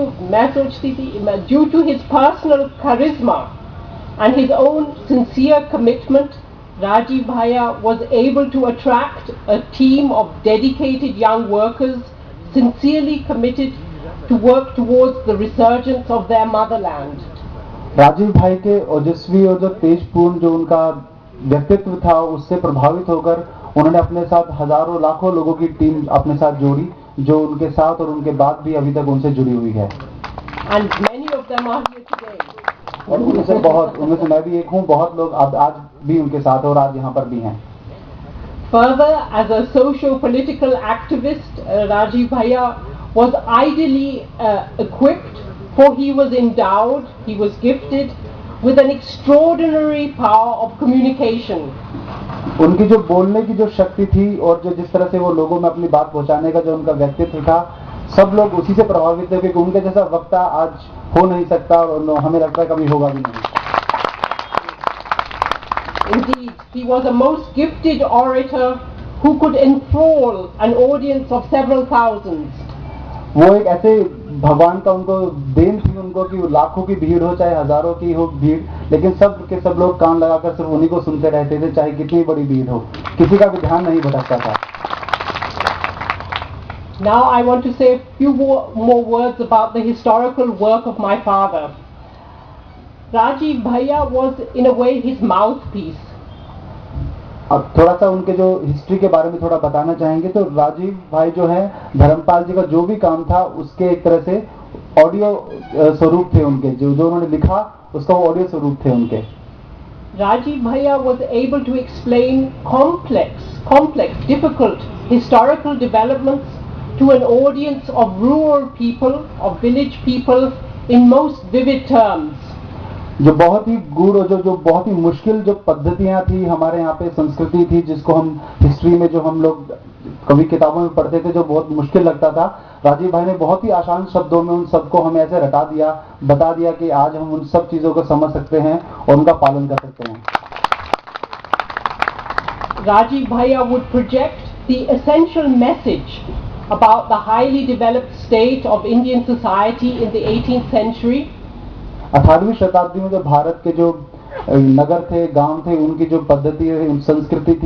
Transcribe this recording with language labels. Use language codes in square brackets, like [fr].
[hi] मैं सोचती थी, [en] due to his personal charisma and his own sincere commitment, Rajiv Bhaiya was able to attract a team of dedicated young workers sincerely committed to work towards the resurgence of their motherland. [hi] Rajiv भाई के ओजस्वी और जो तेजपूर्ण जो उनका व्यक्तित्व था, उससे प्रभावित होकर उन्होंने अपने साथ हजारों लाखों लोगों की टीम अपने साथ जोड़ी, जो उनके साथ और उनके बाद भी अभी तक उनसे जुड़ी हुई है। [en] And many of them are here today. [hi] और उनमें से मैं भी एक हूँ, बहुत लोग आज भी उनके साथ और आज यहाँ पर भी हैं। [en] Further, as a socio-political activist, Rajiv Bhaiya was ideally equipped, for he was endowed, he was gifted with an extraordinary power of communication. [hi] उनकी जो बोलने की जो शक्ति थी और जो जिस तरह से वो लोगों में अपनी बात पहुंचाने का जो उनका व्यक्तित्व था, सब लोग उसी से प्रभावित थे, क्योंकि उनके जैसा वक्ता आज हो नहीं सकता और हमें लगता है कभी होगा भी नहीं। [en] Indeed, he was a most gifted orator who could enthrall an audience of several thousands. [hi] वो एक ऐसे भगवान का उनको देन थी उनको कि लाखों की भीड़ हो चाहे हजारों की हो भीड़, लेकिन सब के सब लोग कान लगाकर सिर्फ उन्हीं को सुनते रहते थे, चाहे कितनी बड़ी भीड़ हो, किसी का भी ध्यान नहीं भटकता था। [en] Now I want to say a few more words about the historical work of my father. Rajiv Bhaiya was in a way his mouthpiece. [hi] अब थोड़ा सा उनके जो हिस्ट्री के बारे में थोड़ा बताना चाहेंगे। तो राजीव भाई जो है धर्मपाल जी का जो भी काम था उसके एक तरह से ऑडियो स्वरूप थे उनके, जो उन्होंने लिखा उसका वो ऑडियो स्वरूप थे उनके। [en] Rajiv Bhaiya was able to explain complex, difficult historical developments to an audience of rural people, of village people in most vivid terms. [hi] जो बहुत ही गूढ़ और जो बहुत ही मुश्किल जो पद्धतियां थी हमारे यहाँ पे, संस्कृति थी जिसको हम हिस्ट्री में जो हम लोग कभी किताबों में पढ़ते थे जो बहुत मुश्किल लगता था, राजीव भाई ने बहुत ही आसान शब्दों में उन सबको हमें ऐसे रटा दिया, बता दिया कि आज हम उन सब चीजों को समझ सकते हैं और उनका पालन कर सकते हैं। [en] Rajiv Bhaiya would project the essential message about the highly developed state of Indian society in the 18th century. [hi] 18वीं शताब्दी में जो भारत के जो नगर थे, गांव थे, उनकी जो पद्धति संस्कृति थी